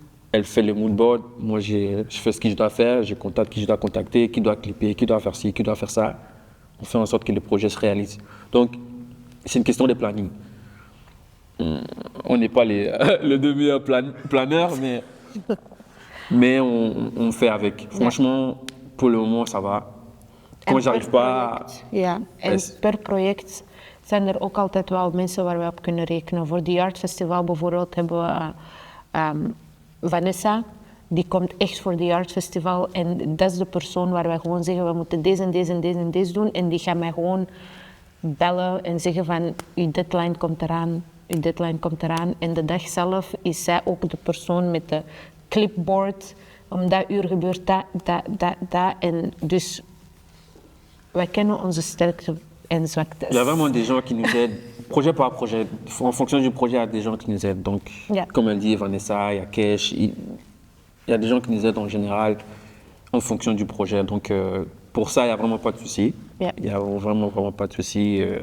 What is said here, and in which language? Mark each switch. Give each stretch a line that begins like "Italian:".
French: Elle fait le mood board, moi je fais ce que je dois faire, je contacte qui je dois contacter, qui doit clipper, qui doit faire ci, qui doit faire ça. On fait en sorte que le projet se réalise. Donc, c'est une question de planning. On n'est pas le demi-heure planeur, mais Mais on fait avec. Franchement, pour le moment, ça va. Quand j'arrive pas...
Dutch: Ja, en per project zijn er ook altijd wel mensen waar we op kunnen rekenen. Voor de Art Festival bijvoorbeeld hebben we Vanessa. Die komt echt voor de Art Festival en dat is de persoon waar wij gewoon zeggen we moeten deze en deze en deze en deze doen. En die gaat mij gewoon bellen en zeggen van uw deadline komt eraan, uw deadline komt eraan. En de dag zelf is zij ook de persoon met de clipboard. Om dat uur gebeurt dat. En dus wij kennen onze sterkte en zwaktes.
French: Il y a vraiment des gens qui nous aident, projet par projet. En fonction du projet, il y a des gens qui nous aident. Donc, comme elle dit, Vanessa, il y a Kesh, il y a des gens qui nous aident en général en fonction du projet. Donc, pour ça, il n'y a vraiment pas de souci. Il n'y a vraiment pas de souci.